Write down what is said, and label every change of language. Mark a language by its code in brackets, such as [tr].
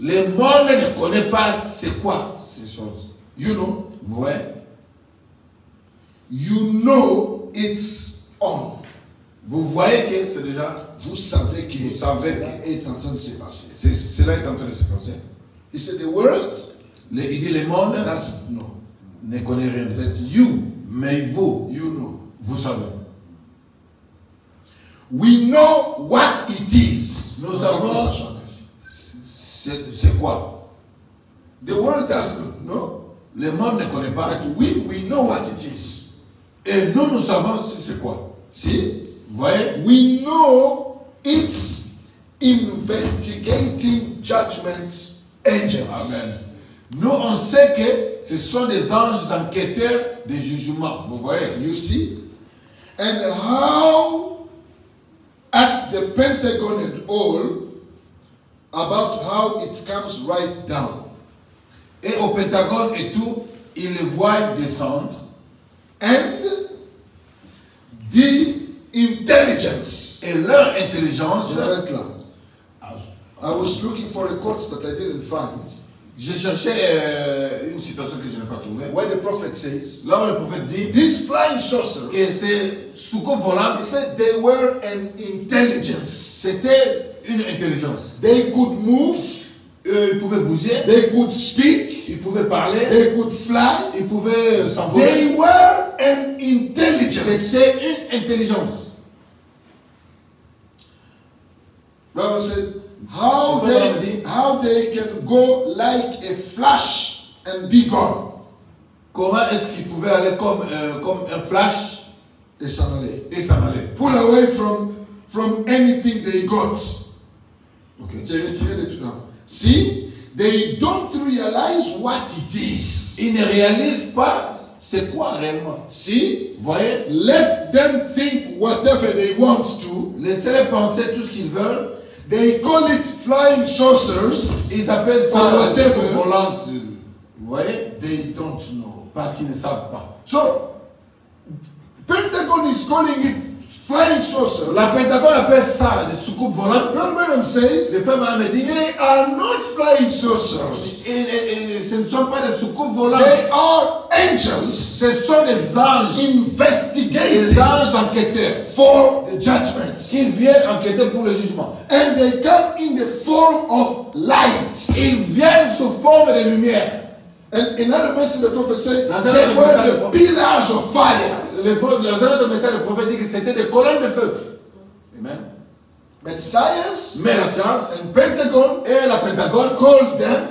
[fr] Le monde ne connaît pas c'est quoi ces choses. [en] You know, [fr] Vous voyez? [en] you know it's on. [fr] Vous voyez que c'est déjà... Vous savez que Vous savez cela est en train de se passer. Cela est en train de se passer. [en] He said the world [fr] Il dit le monde [en] doesn't know, [fr] ne connaît rien de ça. [en] but you [fr] Mais vous, [en] know. [fr] vous savez. [en] We know what it is. [fr] Nous savons c'est quoi. [en] The world doesn't know, [fr] Le monde ne connaît pas. [en] but we know what it is. [fr] Et nous savons c'est quoi. [en] See, [fr] Vous voyez? [en] we know it's investigating judgment angels. Amen. [fr] Nous, on sait que ce sont des anges enquêteurs de jugement. Vous voyez? [en] You see? And how at the Pentagon and all about how it comes right down. [fr] Et au Pentagone et tout, ils les voient descendre. [en] And the intelligence. [fr] Et leur intelligence. J'arrête là. [en] I was looking for a quote that I didn't find. [fr] Je cherchais une citation que je n'ai pas trouvée. [en] Where the prophet says, [fr] Là où le prophète dit [en] these flying saucers, [fr] que ces soucoupes volantes, [en] he said they were an intelligence. [fr] c'était une intelligence. [en] They could move, [fr] Ils pouvaient bouger, [en] they could speak, [fr] ils pouvaient parler, [en] they could fly. [fr] ils pouvaient s'envoler. [en] They were an intelligence. [fr] C'était une intelligence. [en] Brother said, how they can go like a flash and be gone. [fr] Comment est-ce qu'ils pouvaient aller comme un flash Et s'en aller. et s'en aller? [en] Pull away from anything they got. Okay. [fr] C'est retiré de tout là. [en] See, they don't realize what it is. [fr] Ils ne réalisent pas c'est quoi réellement. [en] See, [fr] Vous voyez? [en] let them think whatever they want to. [fr] Laissez-les penser tout ce qu'ils veulent. [en] They call it flying saucers. [fr] Ils appellent [en] Or [fr] ça [en] whatever. [fr] soucoupe volante. Vous voyez? [en] They don't know. [fr] Parce qu'ils ne savent pas. [en] So, Pentagon is calling it flying saucer. [fr] La Pentagone appelle ça des soucoupes volantes. [en] Branham says [fr] Le frère Branham dit, [en] they are not flying saucers. [fr] et ce ne sont pas des soucoupes volantes. [en] They are angels [fr] Ce sont des anges. [en] investigating [fr] Des anges enquêteurs. [en] for the judgment. [fr] Qui viennent enquêter pour le jugement. [en] And they come in the form of light. [fr] Ils viennent sous forme de lumière. [en] And another message the prophet said [fr] Dans [en] they [fr] un autre [en] were [fr] message, [en] the pillars of fire. [fr] Dans un autre message, le prophète dit que c'était des colonnes de feu. [en] Amen. But science [fr] Mais la science [en] and Pentagon [fr] et la Pentagone, [en] called them